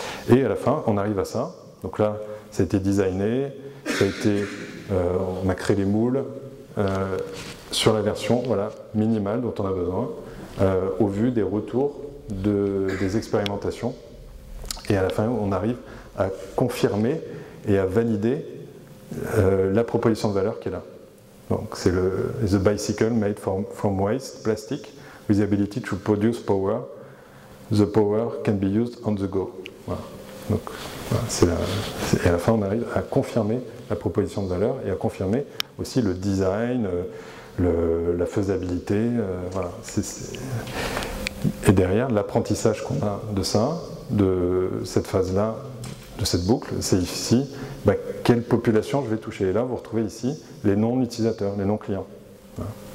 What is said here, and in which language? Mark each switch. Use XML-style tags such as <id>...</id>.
<fr>Et à la fin, on arrive à ça. Donc là, ça a été designé, on a créé les moules, sur la version minimale dont on a besoin, au vu des retours des expérimentations. Et à la fin, on arrive à confirmer et à valider la proposition de valeur qui est là. Donc c'est</fr> <en>The Bicycle made from waste plastic with the ability to produce power. The power can be used on the go.</en> <fr>Voilà. Donc, voilà, et à la fin, on arrive à confirmer la proposition de valeur et à confirmer aussi le design, la faisabilité, voilà. Et derrière, l'apprentissage qu'on a de ça, de cette phase-là, de cette boucle, c'est ici, quelle population je vais toucher. Et là, vous retrouvez ici les non-utilisateurs, les non-clients. Voilà.</fr>